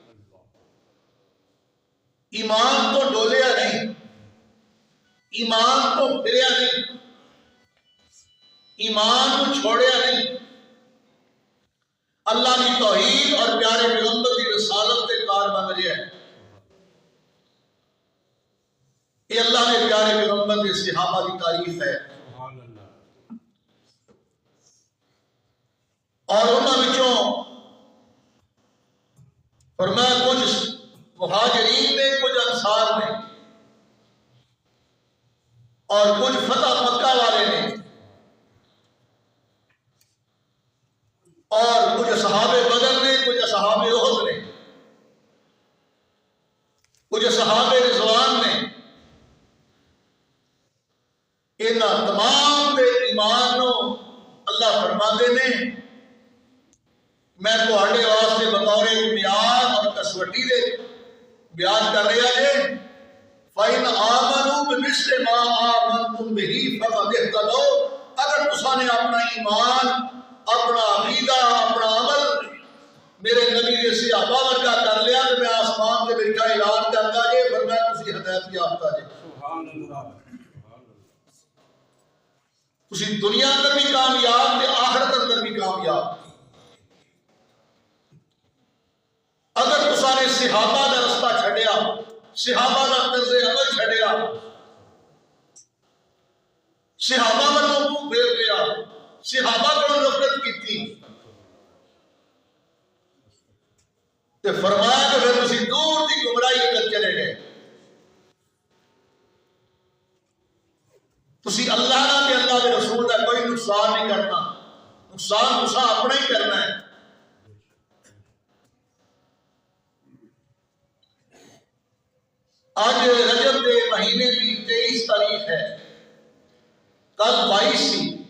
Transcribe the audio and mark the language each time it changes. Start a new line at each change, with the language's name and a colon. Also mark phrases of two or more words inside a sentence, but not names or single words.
Urdu: ایمان تو ڈولیا نہیں، ایمان تو پھریا نہیں، ایمان کو چھوڑیا نہیں، اللہ کی توحید اور پیارے پیغمبر کی رسالت کے کار بن رہا ہے۔ یہ اللہ کے پیارے پیغمبر کے صحابہ کی تعریف ہے۔
Punjabi: اور انہاں وچوں فرمایا کچھ مہاجرین نے، کچھ انصار نے، اور کچھ فتح مکہ والے نے، اور کچھ اصحاب بدر نے، کچھ اصحاب احد نے، کچھ اصحاب رضوان نے، انہاں تمام دے ایمان نو اللہ فرماندے نے میں تہاڈے واسطے بطور معیار اور کسوٹی دے بیان کر رہا جے
Arabic: فَإِنْ آمَنُوا بِمِثْلِ مَا آمَنْتُمْ بِهِ فَقَدِ اهْتَدَوْا
Punjabi: اگر تساں نے اپنا ایمان اپنا عقیدہ اپنا عمل میرے نبی کے صحابہ ورگا کر لیا تو
Urdu: میں آسمان سے بیٹھا اعلان کرتا
Punjabi: جے فرمایا تسی ہدایت یافتہ جے
Arabic: سبحان اللہ
Punjabi: تسی دنیا اندر بھی کامیاب تے آخرت اندر بھی کامیاب اگر تساں نے صحابہ دا رستہ چھڈیا صحابہ دا طرز عمل چھڈیا صحابہ والوں منہ پھیر لیا صحابہ کو نفرت کیتی تے فرمایا کہ پھر تسی دور دی گمراہی اندر چلے گئے تسی اللہ دا تے اللہ دے رسول دا کوئی نقصان نہیں کرنا نقصان تساں اپنا ہی کرنا ہے
Urdu: آج رجب کے مہینے کی 23 تاریخ ہے کل 22 تھی